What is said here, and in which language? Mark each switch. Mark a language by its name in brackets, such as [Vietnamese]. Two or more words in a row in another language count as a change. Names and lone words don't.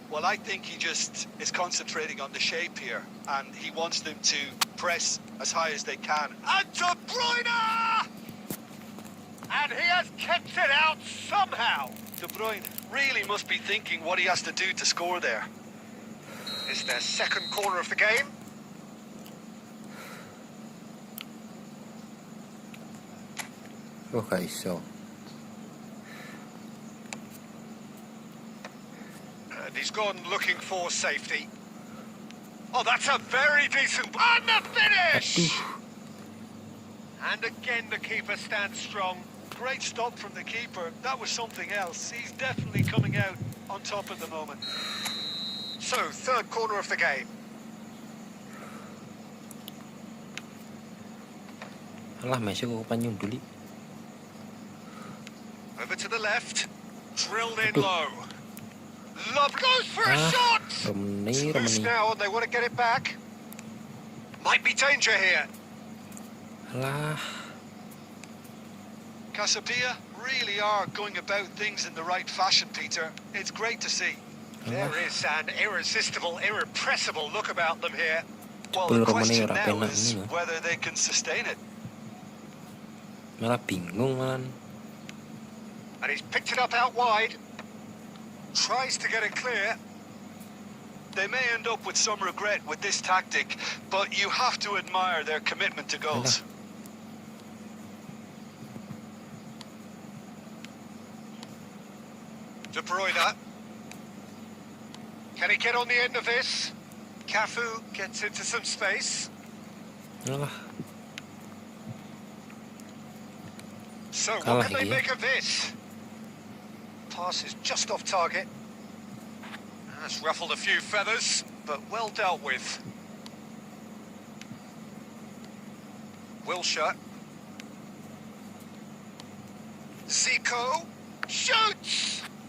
[English] Well, I think he just is concentrating on the shape here, and he wants them to press as high as they can. And De Bruyne! And he has kept it out somehow. De Bruyne really must be thinking what he has to do to score there. It's their second corner of the game. [Javanese] Oh, gak iso. [English] And he's gone looking for safety. Oh, that's a very decent... And the finish! Aduh. And again, the keeper stands strong. Great stop from the keeper. That was something else. He's definitely coming out on top at the moment. So, third corner of the game. [Javanese] Alah, Messi kok panjang dulu. [English] Over to the left. Drilled in Aduh. low. Love goes for a Ah, shot! Romani, Loose Romani. now, and they want to get it back. Might be danger here. Alah. Casabia really are going about things in the right fashion, Peter. It's great to see. There is an irresistible, irrepressible look about them here. Well, the Romani question [Javanese] ora [English] now [Javanese] penak [English] is [Indonesian] ini loh. [English] whether they can sustain it. [Javanese] Malah bingung malah. [English] And he's picked it up out wide. Tries to get it clear. They may end up with some regret with this tactic, but you have to admire their commitment to goals. De Bruyne. Can he get on the end of this? Cafu gets into some space. Alah. So what [Javanese] Kalah [English] can they [Javanese] iki ya. [English] make of this? Pass is just off target. That's ruffled a few feathers, but well dealt with. Wilshire. Zico shoots!